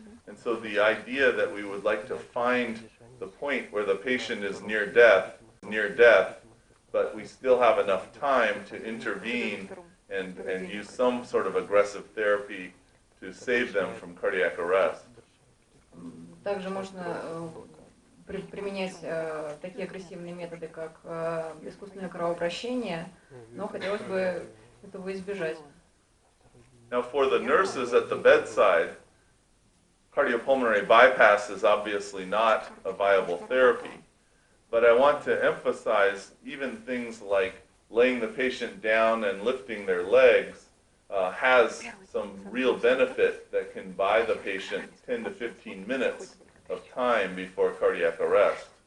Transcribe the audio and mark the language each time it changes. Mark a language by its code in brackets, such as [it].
[en] And so the idea that we would like to find the point where the patient is near death, but we still have enough time to intervene and use some sort of aggressive therapy to save them from cardiac arrest. [ru] Также можно применять такие агрессивные методы, как искусственное кровообращение, но хотелось бы этого избежать. [en] Now for the nurses at the bedside, cardiopulmonary bypass is obviously not a viable therapy, but I want to emphasize even things like laying the patient down and lifting their legs has some real benefit that can buy the patient 10 to 15 minutes of time before cardiac arrest.